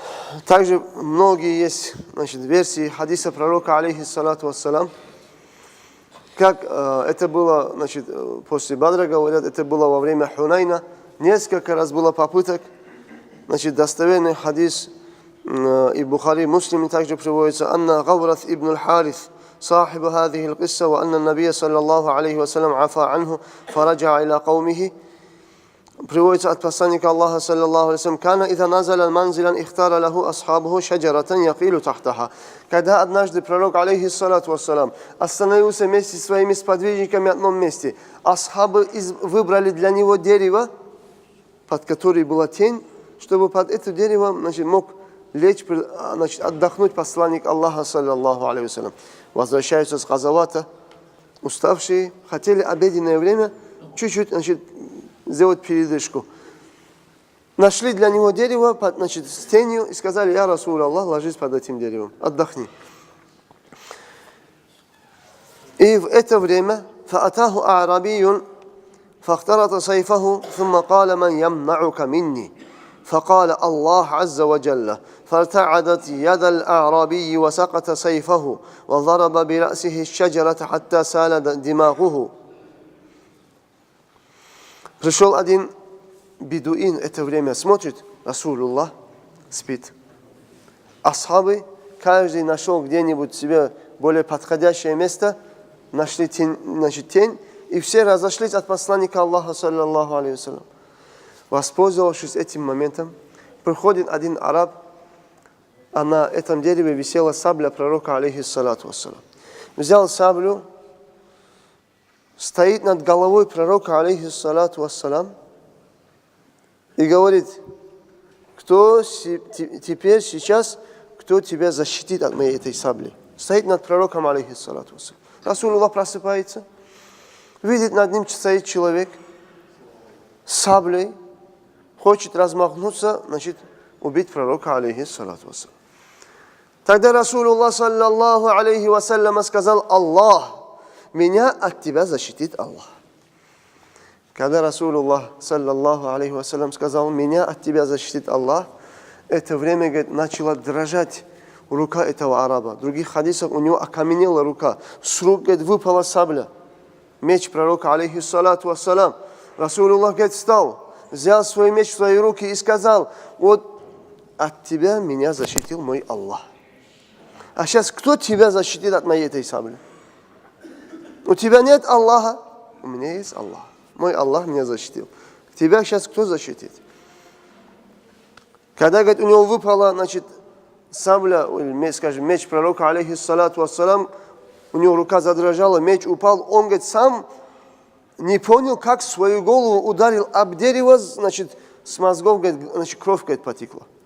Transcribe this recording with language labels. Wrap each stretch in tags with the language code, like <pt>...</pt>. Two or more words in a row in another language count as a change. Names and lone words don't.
<ru>Также многие есть, значит, версии хадиса пророка,</ru> <ar>عليه الصلاة والسلام,</ar> <ru>как это было, значит, после Бадра, говорят, это было во время Хунайна. Несколько раз было попыток, значит, достоверный хадис и Бухари, Муслим также приводится,</ru> <ar>«أن غورث بن الحارث, صاحب هذه القصة وأن النبي صلى الله عليه وسلم عفى عنه فرجع إلى قومه».</ar> <ru>Приводится от посланника Аллаха,</ru> <ar>صلى الله عليه وسلم, «كان إذا نزل منزلا اختار له أصحابه شجرة يقيل تحتها».</ar> <ru>Когда однажды пророк,</ru> <ar>عليه الصلاة والسلام,</ar> <ru>остановился вместе со своими сподвижниками в одном месте, асхабы выбрали для него дерево, под которым была тень, чтобы под это дерево, значит, мог лечь, значит, отдохнуть посланник Аллаха,</ru> <ar>صلى الله عليه وسلم.</ar> <ru>Возвращаются с газавата, уставшие, хотели обеденное время чуть-чуть, значит, сделать передышку. Нашли для него дерево, значит, с тенью, и сказали:</ru> <ar>«يا رسول الله,</ar> <ru>ложись под этим деревом, отдохни». И в это время</ru> <ar>فَأَتَاهُ أَعْرَبِيٌّ فَاخْتَرَطَ سَيْفَهُ ثُمَّ قَالَ مَنْ يَمْنَعُكَ مِنِّي فقال الله عز وجل فارتعدت يد الأعرابي وسقط سيفه وضرب برأسه الشجرة حتى سال دماغه.</ar> <ru>Пришел один бедуин, это время смотрит, Расулуллах спит. Асхабы, каждый нашел где-нибудь себе более подходящее место, нашли тень, значит, тень, и все разошлись от посланника Аллаха,</ru> <ar>صلى الله عليه وسلم.</ar> <ru>Воспользовавшись этим моментом, приходит один араб, а на этом дереве висела сабля пророка,</ru> <ar>عليه الصلاة والسلام.</ar> <ru>Взял саблю, стоит над головой пророка,</ru> <ar>عليه الصلاة والسلام,</ar> <ru>и говорит: кто теперь, сейчас, кто тебя защитит от моей этой сабли? Стоит над пророком,</ru> <ar>عليه الصلاة والسلام.</ar> <ru>Расулуллах просыпается, видит, над ним стоит человек с саблей, хочет размахнуться, значит, убить пророка,</ru> <ar>عليه الصلاة والسلام.</ar> <ru>Тогда Расулуллах,</ru> <ar>صلى الله عليه وسلم,</ar> <ru>сказал: «Аллах, меня от тебя защитит Аллах». Когда Расулуллах,</ru> <ar>صلى الله عليه وسلم,</ar> <ru>сказал: «Меня от тебя защитит Аллах», это время, говорит, начала дрожать рука этого араба. В других хадисах у него окаменела рука. С рук, говорит, выпала сабля, меч пророка,</ru> <ar>عليه الصلاة والسلام.</ar> <ru>Расулуллах, говорит, встал, взял свой меч в свои руки и сказал: «Вот от тебя меня защитил мой Аллах. А сейчас кто тебя защитит от моей этой сабли? У тебя нет Аллаха, у меня есть Аллах. Мой Аллах меня защитил. Тебя сейчас кто защитит?» Когда, говорит, у него выпала, значит, сабля, скажем, меч пророка,</ru> <ar>عليه الصلاة والسلام,</ar> <ru>у него рука задрожала, меч упал, он, говорит, сам не понял, как свою голову ударил об дерево, значит, с мозгов, говорит, значит, кровь, говорит, потекла.</ru>